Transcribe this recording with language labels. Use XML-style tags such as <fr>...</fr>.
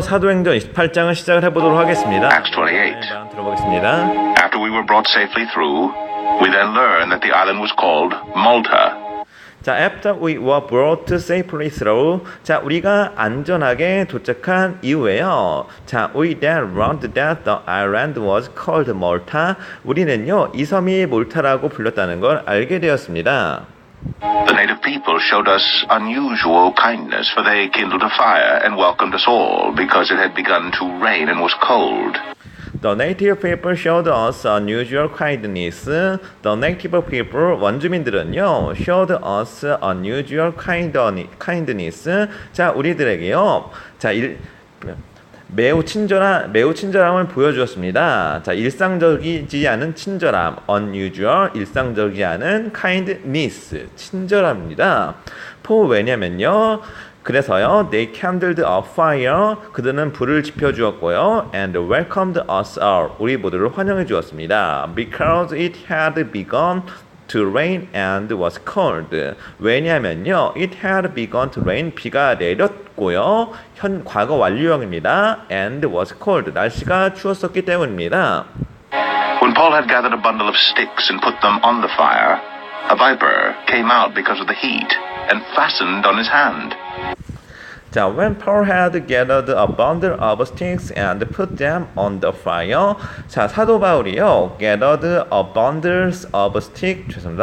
<ko>사도행전 28장을 시작을 해보도록 하겠습니다.</ko> <en>Acts 28.</en> <ko>들어보겠습니다.</ko> <en>After we were brought safely through, we then learned that the island was called Malta. 자, after we were brought safely through.</en> <ko>자, 우리가 안전하게 도착한 이후에요.</ko> <en>자, we then learned that the island was called Malta.</en> <ko>우리는요, 이 섬이 몰타라고 불렸다는 걸 알게 되었습니다.</ko> <en>The native people showed us unusual kindness, for they kindled a fire and welcomed us all because it had begun to rain and was cold. The native people showed us unusual kindness. The native people, 원주민들은요, showed us unusual kindness.</en> <ko>자, 우리들에게요, 자, 매우 친절함을 보여주었습니다. 자, 일상적이지 않은 친절함, unusual, 일상적이지 않은 kindness, 친절함입니다. for 왜냐면요, 그래서요,</ko> <en>they kindled a fire,</en> <ko>그들은 불을 지펴주었고요,</ko> <en>and welcomed us all,</en> <ko>우리 모두를 환영해 주었습니다.</ko> <en>Because it had begun to rain and was cold.</en> <ko>왜냐면요,</ko> <en>it had begun to rain,</en> <ko>비가 내렸고요, 과거 완료형입니다.</ko> <en>and was cold,</en> <ko>날씨가 추웠었기 때문입니다.</ko> <en>When Paul had gathered a bundle of sticks and put them on the fire, a viper came out because of the heat and fastened on his hand. 자, when Paul had gathered a bundle of sticks and put them on the fire. 자,</en> <ko>사도 바울이요,</ko> <en>gathered a bundle of sticks.</en>